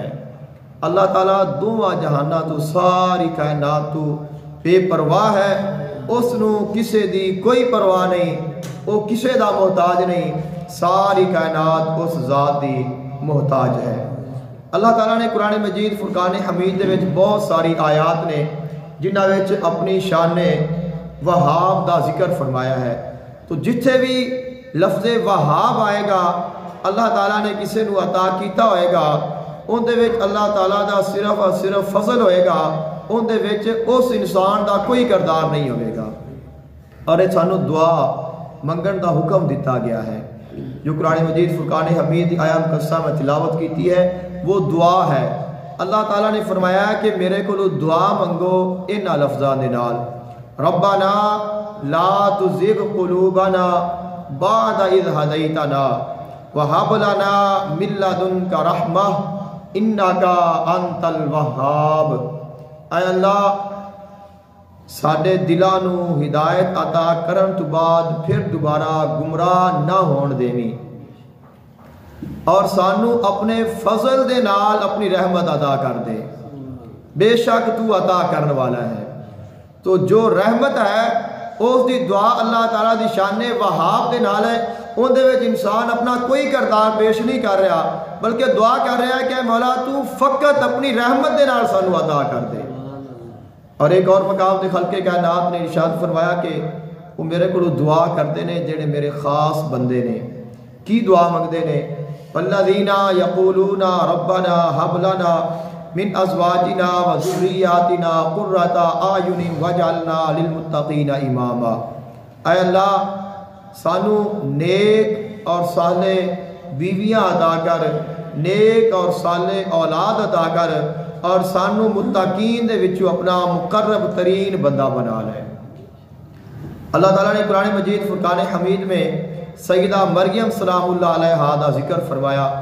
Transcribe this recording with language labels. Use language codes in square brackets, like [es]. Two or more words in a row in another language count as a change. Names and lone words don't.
[pa] اللہ تعالیٰ دونوں جہاناں تو ساری کائنات تو بے پرواہ ہے. اس نو کسے دی کوئی پرواہ نہیں، وہ کسے دا محتاج نہیں، ساری کائنات اس ذات دی محتاج ہے. اللہ تعالیٰ نے قرآن مجید فرقان حمید دے وچ بہت ساری آیات نے جنہاں وچ اپنی شان وہاب دا ذکر فرمایا ہے. تو جتھے بھی لفظ وہاب آئے گا اللہ تعالیٰ نے کسی نو عطا کیتا ہوئے گا ان دے وچ اللہ تعالیٰ دا صرف اور صرف فضل ہوئے گا، ان دے وچ اس انسان دا کوئی کردار نہیں ہوئے گا. اور یہ سانو دعا منگن دا حکم دیتا گیا ہے. جو قرآن مجید فرقان حمید دی آیات مقدسہ میں تلاوت کیتی ہے وہ دعا ہے. اللہ تعالیٰ نے فرمایا کہ میرے کو دعا منگو ان لفظان دے نال، [ar] ربنا لا تزغ قلوبنا بعد اذ ہدیتنا وہب لنا من لدنک رحمہ انک انت الوہاب. [pa] اے اللہ ساڈے دلاں نو ہدایت عطا کرن تو بعد پھر دوبارہ گمراہ نہ ہون دیویں، اور سانو اپنے فضل دے نال اپنی رحمت عطا کر دے، بے شک تو عطا کرنے والا ہے. تو جو رحمت ہے اس دی دعا اللہ تعالیٰ دی شان وہاب دے نال ہے. ان دے وچ انسان اپنا کوئی کردار پیش نہیں کر رہا بلکہ دعا کر رہا ہے کہ مولا تو فقط اپنی رحمت دے نال سانو عطا کر دے. اور ایک اور مقام دے خلق کائنات نے ارشاد فرمایا کہ وہ میرے کو دعا کرتے نے جڑے میرے خاص بندے نے. کی دعا منگتے نے؟ [ar] والذین یقولون ربنا ہب لنا من ازواجنا وذریاتنا قرۃ اعین واجعلنا للمتقین اماما. [pa] اے اللہ سانو نیک اور صالح بیویاں عطا کر، نیک اور صالح اولاد عطا کر، اور سانو متقین دے وچوں اپنا مقرب ترین بندہ بنا لے. اللہ تعالیٰ نے قرآن مجید فرقان حمید میں سیدہ مریم [ar] سلام اللہ علیہا [pa] دا ذکر فرمایا.